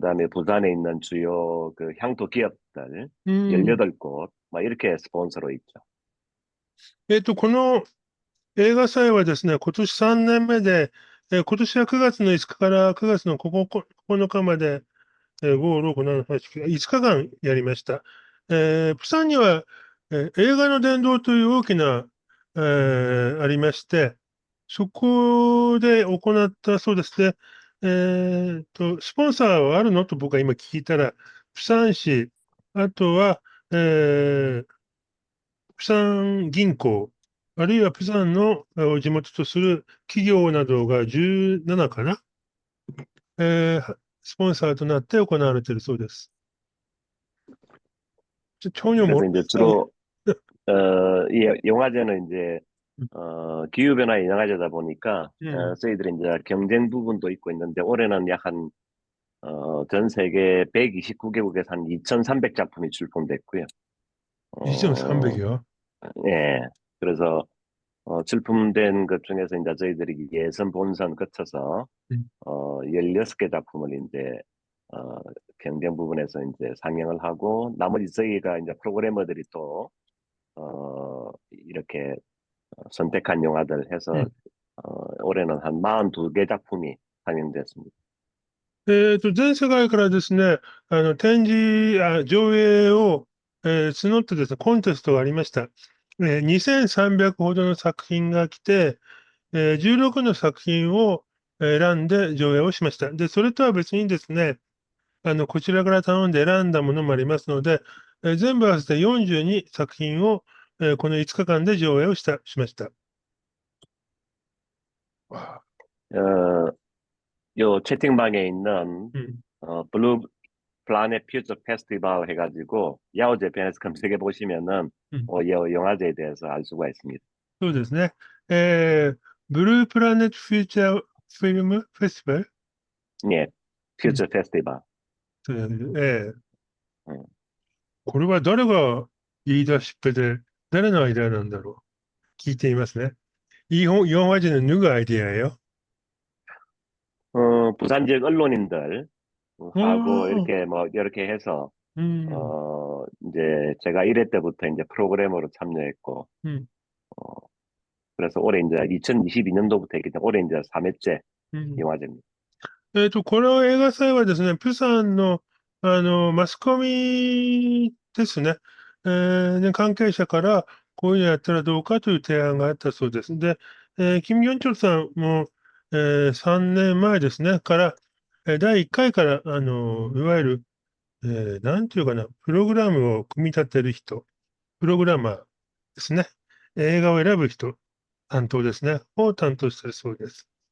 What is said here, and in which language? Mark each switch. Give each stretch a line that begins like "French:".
Korean: 그다음에 부산에 있는 주요 그 향토 기업들 음. 18곳, 막 이렇게 스폰서로 있죠.
Japanese: この映画祭はですね、今年3年目で、今年は9月の5日から9月の9日まで、5、6、7、8、9、5日間やりました。プサンには、映画の殿堂という大きな、ありまして、そこで行ったそうですね。スポンサーはあるのと僕は今聞いたら、プサン市、あとは、プサン銀行、あるいはプサンの地元とする企業などが17かな、スポンサーとなって行われているそうです。
Korean: 전혀 그래서 이제 몰랐어요. 주로 이 영화제는 이제 기후변화 영화제다 보니까 음, 저희들이 이제 경쟁 부분도 있고 있는데 올해는 약 한 전 세계 129개국에서 한 2,300작품이 출품됐고요. 어, 2,300이요. 예. 그래서 출품된 것 중에서 이제 저희들이 예선 본선 거쳐서 음. 16개 작품을 이제 경쟁 부분에서 이제 상영을 하고 나머지 저희가 이제 프로그래머들이 또 이렇게 선택한 영화들 해서 음. 올해는 한 42개 작품이 상영됐습니다.
Japanese: 全世界からですね、展示、上映を、募ってですね、コンテストがありました。 2300ほどの作品が来て、16の作品を選んで上映をしました。で、それとは別にですね、こちらから頼んで選んだものもありますので、全部合わせて42作品を、この5日間で上映をしました。
Korean: 와, 어, 요 채팅방에 있는 음, 블루 플라넷 퓨처 페스티벌 해가지고 야후제편에서 검색해 보시면은 음. 영화제에 대해서 알 수가 있습니다.
Japanese: そうですね。ブループラネットフューチャーフィルムフェスティバル、
Korean: 예,
Japanese: うん、
Korean: 퓨처 페스티벌. 음.
Japanese: これは誰が言い出しっぺで、誰のアイデアなんだろう。聞いてみますね。
Korean: 영화제는 누가 아이디어예요? 부산 지역 언론인들 하고 어, 이렇게 뭐 이렇게 해서 음, 이제 제가 1회 때부터 이제 프로그래머로 참여했고 음, 어, 그래서 올해 이제 2022년도부터 했기 때문에 올해 이제 3회째 음. 영화제입니다.
Japanese: この映画祭はですね、プサンの、マスコミですね、関係者から、こういうのやったらどうかという提案があったそうです。で、キム・ヨンチョルさんも、3年前ですね、から、第1回から、いわゆる、なんていうかな、プログラムを組み立てる人、プログラマーですね、映画を選ぶ人、担当ですね、を担当しているそうです。